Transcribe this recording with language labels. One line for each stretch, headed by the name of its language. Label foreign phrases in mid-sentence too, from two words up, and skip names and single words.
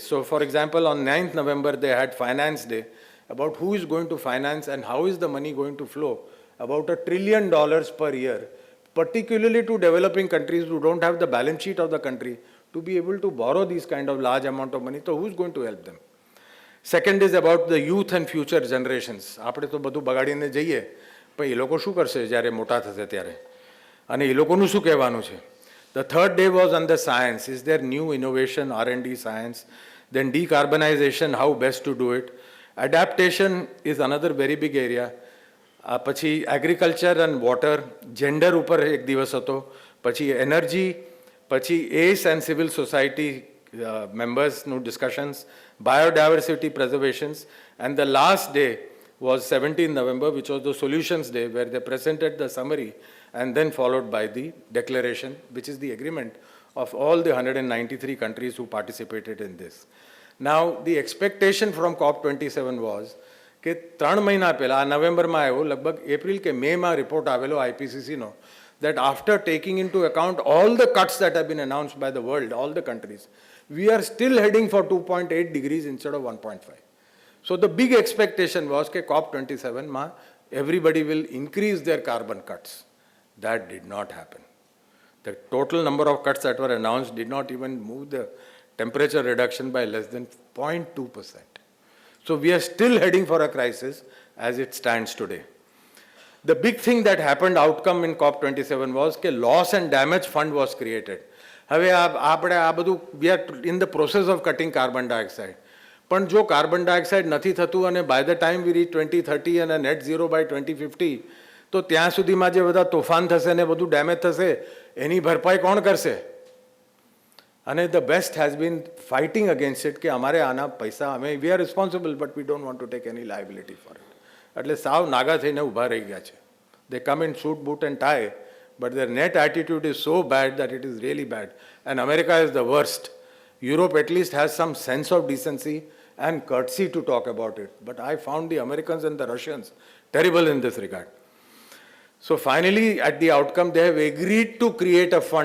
English: So for example, on 9th November, they had Finance Day about who is going to finance and how is the money going to flow. About $1 trillion per year, particularly to developing countries who don't have the balance sheet of the country to be able to borrow these kind of large amount of money. So who's going to help them? Second is about the youth and future generations.
Gujarati: આપણે તો બધું બગાડીને જઈએ, પણ એ લોકો શું કરશે જ્યારે મોટા થશે ત્યારે? અને એ લોકોનું શું કહેવાનું છે?
English: The third day was on the science. Is there new innovation, R&D science? Then decarbonization, how best to do it? Adaptation is another very big area.
Gujarati: પછી
English: agriculture and water,
Gujarati: જેન્ડર ઉપર એક દિવસ હતો, પછી એનર્જી, પછી એસ
English: and civil society
Gujarati: મેમ્બર્સનું ડિસ્કશન્સ,
English: biodiversity preservations, and the last day was 17th November, which was the Solutions Day, where they presented the summary and then followed by the declaration, which is the agreement of all the 193 countries who participated in this. Now, the expectation from COP27 was
Gujarati: કે 3 મહિના પહેલાં, આ નવેમ્બરમાં આવ્યો, લગભગ એપ્રિલ કે મેમાં રિપોર્ટ આવેલો IPCCનો,
English: that after taking into account all the cuts that have been announced by the world, all the countries, we are still heading for 2.8 degrees instead of 1.5. So the big expectation was that COP27 everybody will increase their carbon cuts. That did not happen. The total number of cuts that were announced did not even move the temperature reduction by less than 0.2%. So we are still heading for a crisis as it stands today. The big thing that happened, outcome in COP27 was that loss and damage fund was created. હવે we are in the process of cutting carbon dioxide.
Gujarati: પણ જો કાર્બન ડાયોક્સાઇડ નથી થતું અને
English: by the time we reach 2030 and a net zero by 2050,
Gujarati: તો ત્યાં સુધીમાં જે બધા તોફાન થશે ને બધું ડેમેજ થશે, એની ભરપાઈ કોણ કરશે?
English: And the best has been fighting against it
Gujarati: કે અમારે આના પૈસા,
English: we are responsible but we don't want to take any liability for it.
Gujarati: એટલે સાવ નાગા થઈને ઊભા રહી ગયા છે.
English: They come in suit, boot and tie, but their net attitude is so bad that it is really bad. And America is the worst. Europe at least has some sense of decency and courtesy to talk about it. But I found the Americans and the Russians terrible in this regard. So finally, at the outcome, they have agreed to create a fund.